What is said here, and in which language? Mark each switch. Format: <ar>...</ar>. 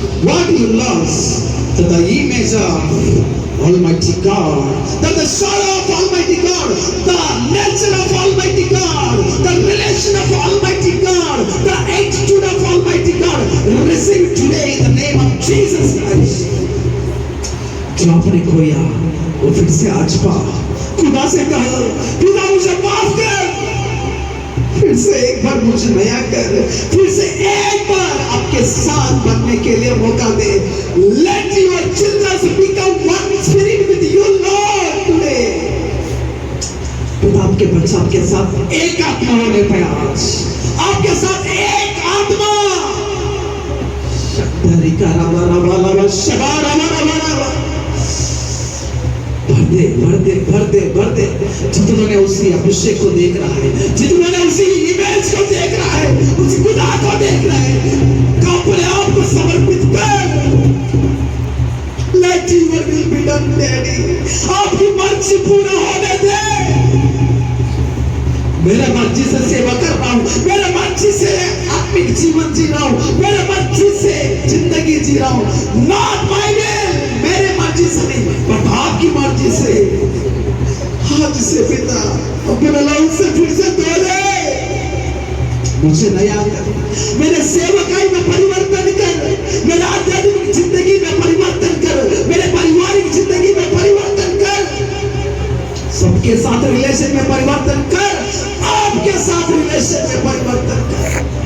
<en>What do you lust? To the image of Almighty God, that the shadow of Almighty God, the nature of Almighty God, the relation of Almighty God, the attitude of Almighty God, receive today in the name of Jesus Christ.</en> <hi>जो आपने खोया वो फिर से आज पा। खुदा से कहो, खुदा मुझे माफ कर, फिर से एक बार मुझे नया कर, फिर से एक बार आपके साथ बनने के लिए मौका दे।</hi> <en>Let your children become one spirit with you, Lord, today.</en> <hi>खुदा आपके बच्चा आपके साथ एक आत्मा होने पे आज, आपके साथ एक आत्मा। शक्ति का रावा रावा रावा शबा रावा रावा रावा। भर दे जितनों ने उसी अभिषेक को देख रहा है, जितनों ने उसी इमेज को देख रहा है, उस खुदा को देख रहा है, अपने आप को समर्पित कर।</hi> <en>Let your will be done, Daddy.</en> <hi>आपकी मर्जी पूरा होने दे। मेरे मर्जी से सेवा कर रहा हूँ, मेरे मर्जी से आत्मिक जीवन जी रहा हूँ, मेरे मर्जी से जिंदगी जी रहा हूँ।</hi> <en>Not my will,</en> <hi>मेरे मर्जी से नहीं, बट आपकी मर्जी से। आज से पिता अपने लहू से फिर से धो दे, मुझे नया कर, मेरे सेवकाई में परिवर्तन कर, मेरे आध्यात्मिक जिंदगी में परिवर्तन कर, मेरे पारिवारिक जिंदगी में परिवर्तन कर, सबके साथ रिलेशन में परिवर्तन कर, आपके साथ रिलेशन में परिवर्तन कर।</hi>